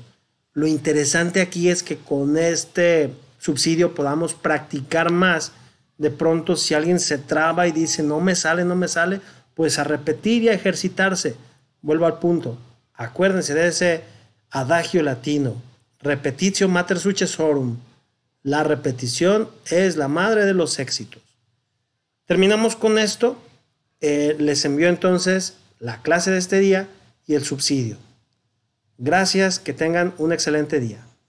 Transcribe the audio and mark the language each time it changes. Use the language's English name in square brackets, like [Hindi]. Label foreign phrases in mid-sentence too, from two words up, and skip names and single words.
[Spanish] Lo interesante aquí es que con este subsidio podamos practicar más. De pronto, si alguien se traba y dice no me sale, pues a repetir y a ejercitarse. Vuelvo al punto. Acuérdense de ese adagio latino. [Latin] Repetitio mater successorum. [Spanish] La repetición es la madre de los éxitos. Terminamos con esto. Les envío entonces la clase de este día y el subsidio. Gracias, que tengan un excelente día.